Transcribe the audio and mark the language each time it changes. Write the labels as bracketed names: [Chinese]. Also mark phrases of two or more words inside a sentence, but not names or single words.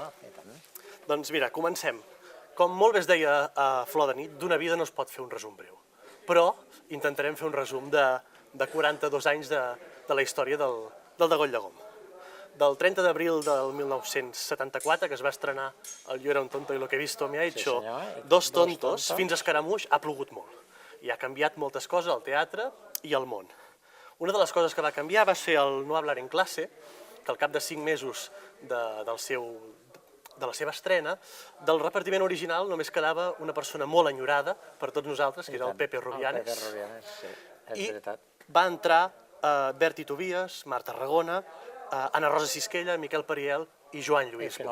[Catalan] Doncs mira, comencem. Com molt bé es deia a Flor de nit, d'una vida no es pot fer un resum breu. Però intentarem fer un resum de 42 anys de la història del Degoll de Gom. Del 30 d'abril del 1974, que es va estrenar el Yo era un tonto y lo que he visto me ha hecho dos tontos, fins a Escaramuix ha plogut molt. I ha canviat moltes coses al teatre i al món. Una de les coses que va canviar va ser el no hablar en clase, que al cap de 5 mesos de la seva estrena, del repartiment original només quedava una persona molt enyorada per tots nosaltres, que era el Pepe Rubianes. El Pepe Rubianes, sí, és veritat. I va entrar Berti Tobias, Marta Ragona, Ana Rosa Sisquella, Miquel Pariel i Joan Lluís Bozzo.